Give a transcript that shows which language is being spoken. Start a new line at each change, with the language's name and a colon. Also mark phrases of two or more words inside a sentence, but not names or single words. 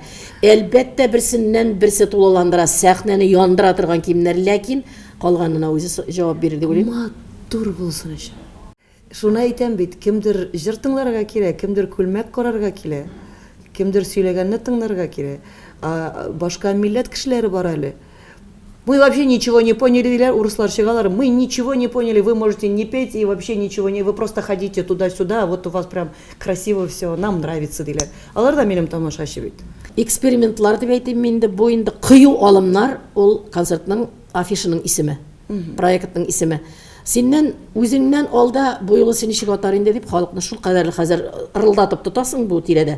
Tatar: Әлбәттә берсеннән берсе тулыландыра, сәхнәне яндыра торган киемнәр, ләкин калганына үзе җавап бирде дип уйлыйм. Матур булсын өчен. Шуны әйтәм бит, кемдер җыр тыңларга килә, кемдер күлмәк карарга килә, кемдер сөйләгәнне тыңларга килә. Башка милләт кешеләре бар әле.
Russian: Мы вообще ничего не поняли,
Tatar: диләр, урыслар чыгалар.
Russian: Мы ничего не поняли, вы можете не петь и вообще ничего не, вы просто ходите туда-сюда, вот у вас прям красиво все, нам нравится,
Tatar: диләр. Алар да минем тамашачы бит. Экспериментлар дип әйтәм инде, бу инде кыю алымнар, ул концертның афишаның исеме, проектның исеме. Синнән үзеңнән алда бу юлы син ничек атар инде дип халыкны шул кадәрле хәзер ырылдатып тотасың бу тирәдә.